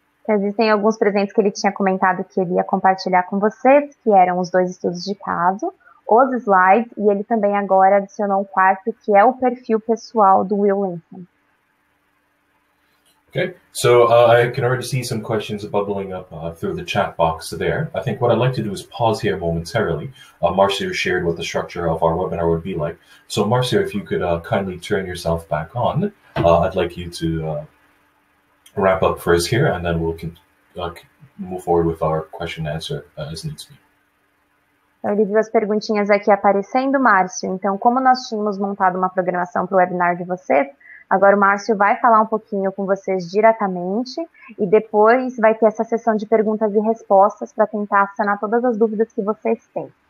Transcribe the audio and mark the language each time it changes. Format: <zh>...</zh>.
<pt>Existem alguns presentes que ele tinha comentado que ele ia compartilhar com vocês, que eram os 2 estudos de caso, os slides, e ele também agora adicionou um 4º, que é o perfil pessoal do Will Linson.</pt> <en>Okay, so I can already see some questions bubbling up through the chat box there. I think what I'd like to do is pause here momentarily. Marcio shared what the structure of our webinar would be like. So Marcio, if you could kindly turn yourself back on, I'd like you to wrap up for us here, and then we'll move forward with our question and answer as needs be.</en> <pt>Ele viu as perguntinhas aqui aparecendo, Márcio. Então, como nós tínhamos montado uma programação para o webinar de vocês, agora o Márcio vai falar um pouquinho com vocês diretamente e depois vai ter essa sessão de perguntas e respostas para tentar sanar todas as dúvidas que vocês têm.</pt>